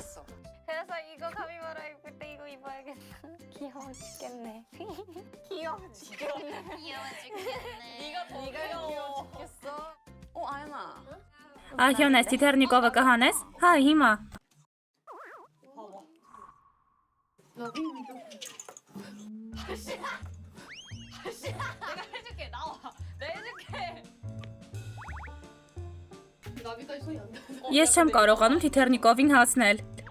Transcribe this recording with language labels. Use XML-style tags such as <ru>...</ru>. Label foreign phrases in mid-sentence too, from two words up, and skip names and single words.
<ko>그래서 이거 카피바라 입을 때 이거 입어야겠다. 귀여워 죽겠네. 귀여워 죽겠네. 귀여워 죽겠네. 네가 귀여워 죽겠어. 아연아.</ko> <hy>Ահյոն, այս թիթեռնիկովը կհանես։ Հա, հիմա։</hy> <ko>해줄게 나와. 내가 해줄게. 나비까지 손이 안 돼.</ko> <hy>Ես չեմ կարողանում թիթեռնիկովին հասնել։</hy>